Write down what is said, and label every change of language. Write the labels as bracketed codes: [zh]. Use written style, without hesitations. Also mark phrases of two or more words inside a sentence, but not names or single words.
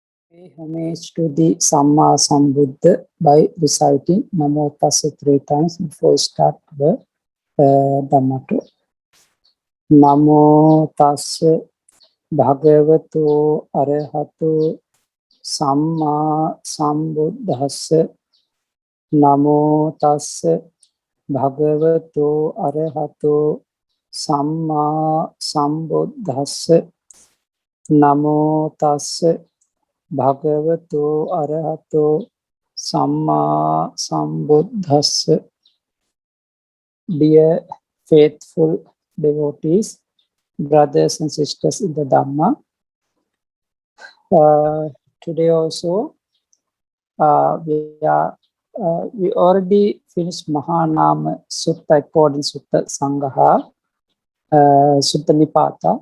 [en] Pay homage to the [pi] Samma Sambuddha [en] by reciting [pi] Namo Tassa [en] 3 times before we start the Dhammato. [pi] Namo Tassa Bhagavato Arahato Samma Sambuddhassa. Namo Tassa Bhagavato Arahato Samma Sambuddhassa. Namo Tassa Bhagavato Arahato Samma Sambuddhassa. [en] Dear faithful devotees, brothers and sisters in the Dhamma, today also we already finished Mahanama Sutta according to Suttasaṅgaha, Sutta Nipata.